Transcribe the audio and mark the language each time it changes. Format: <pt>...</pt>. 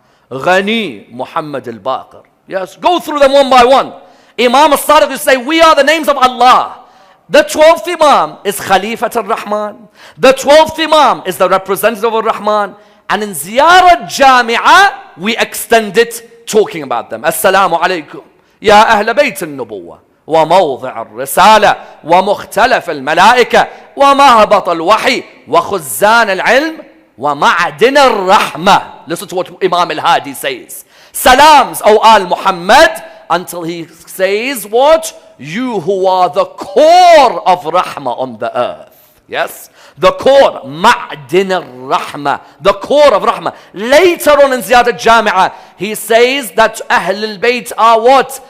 <en>Ghani, Muhammad al-Baqir. Yes, go through them one by one. Imam al-Sadiq used to say, we are the names of Allah. The 12th Imam is Khalifat al-Rahman. The 12th Imam is the representative of Rahman. And in Ziyarat Jami'ah, we extend it talking about them.</en> <ar>Assalamu alaikum. Ya Ahl Bayt al-Nubuwah. وموضع الرسالة ومختلف الملائكة ومهبط الوحي وخزان العلم ومعدن الرحمة.</ar> <en>Listen to what Imam al-Hadi says. Salams, O Al Muhammad, until he says what? You who are the core of rahmah on the earth. Yes? The core, ma'din al-rahmah, the core of rahmah. Later on in Ziyadat Jami'ah, he says that Ahl al-Bayt are what?</en>